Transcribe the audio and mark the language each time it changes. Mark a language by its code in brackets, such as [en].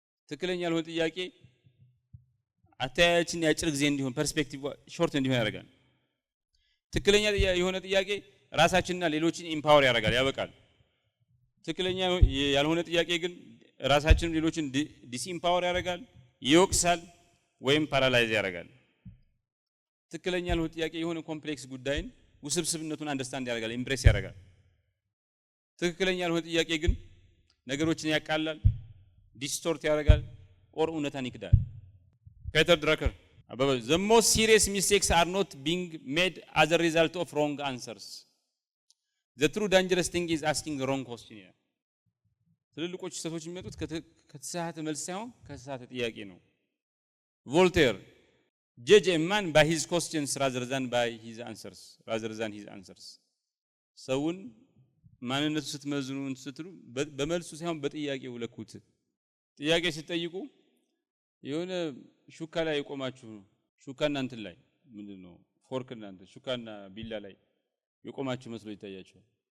[am] ትክክለኛ ያልሆነ ጥያቄ አተያያችን የአጭር ጊዜ እንዲሆን ፐርስፔክቲቭ ሾርት እንዲሆን ያደርጋል። ትክክለኛ የሆነ ጥያቄ ራሳችንና ሌሎችን ኢምፓወር ያደርጋል፣ ያበቃል። ትክክለኛ ያልሆነ ጥያቄ ግን ራሳችንን ሌሎችን ዲስኢምፓወር ያደርጋል፣ ይወቅሳል ወይም ፓራላይዝ ያደርጋል። ትክክለኛ ያልሆነ ጥያቄ የሆነ ኮምፕሌክስ ጉዳይን ውስብስብነቱን አንደርስታንድ ያደርጋል፣ ኢምፕሬስ ያደርጋል። ትክክለኛ ያልሆነ ጥያቄ ግን ነገሮችን ያቃላል፣ ዲስቶርት ያደርጋል ኦር እውነታን ይክዳል። ፔተር ድራከር [en] the most serious mistakes are not being made as a result of wrong answers. The true dangerous thing is asking the wrong question. [am] ትልልቆቹ ስህተቶች የሚመጡት ከተሳሳተ መልስ ሳይሆን ከተሳሳተ ጥያቄ ነው። ቮልቴር [en] judge a man by his questions rather than his answers. [am] ሰውን ማንነቱ ስትመዝኑ ስትሉ በመልሱ ሳይሆን በጥያቄው ለኩት። ጥያቄ ስትጠይቁ የሆነ ሹካ ላይ የቆማችሁ ሹካና እንትን ላይ ምንድነው ፎርክና እንትን ሹካና ቢላ ላይ የቆማችሁ መስሎ ይታያችኋል።